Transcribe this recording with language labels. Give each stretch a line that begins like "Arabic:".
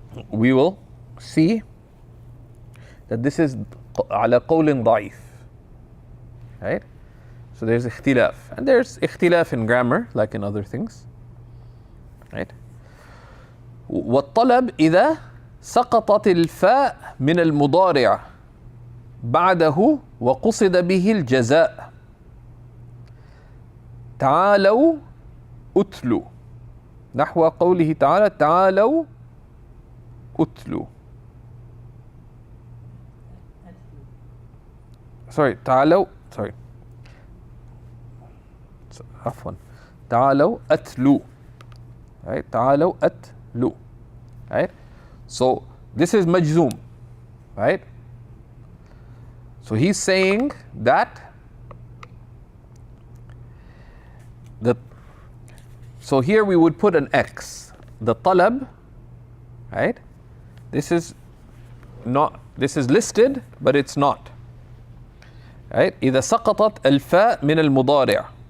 English: We will see that this is
Arabic: على قول ضعيف,
English: right? So there's ikhtilaf, and there's ikhtilaf in grammar like in other things, right?
Arabic: والطلب إذا سقطت الفاء من المضارع بعده وقصد به الجزاء. تعالوا أتلوا نحو قوله تعالى تعالوا أتلوا. تعالوا عفوا تعالوا أتلوا.
English: Right?
Arabic: تعالوا أتلوا.
English: Right? So this is majzoom. Right? So he's saying that so here we would put an X. The talab, right? This is listed, but it's not. Right?
Arabic: إذا سقطت الفاء من المضارع.